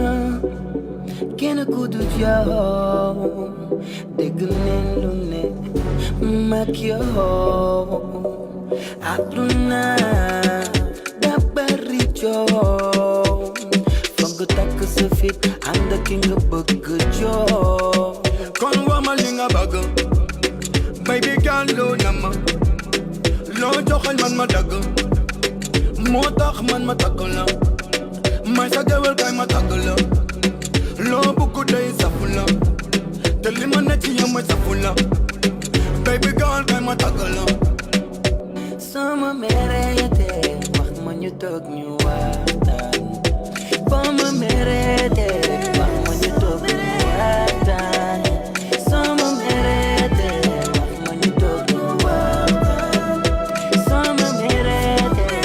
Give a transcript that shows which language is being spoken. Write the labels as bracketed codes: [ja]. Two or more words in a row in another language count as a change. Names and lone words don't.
[wo] kenn ku dul yow dégg nañ lu ne mag yow àdduna da bari coow foog nga takk sa fit ànd ak ki nga bëgg joo kon wama li nga bëgg [en] baby girl [wo] loo na ma loo joxal man ma dagg moo tax man ma tagg la may sa gewel kay ma tagg la loo bugg day safu la te li ma ne ci yow may safu la [en] baby girl [wo] kay ma tagg la sama merete wax ma ñu toog ñu waxtaan boo ma merete wax ma ñu toog ñu waxtaan sama merete wax ma ñu toog ñu waxtaan sama merete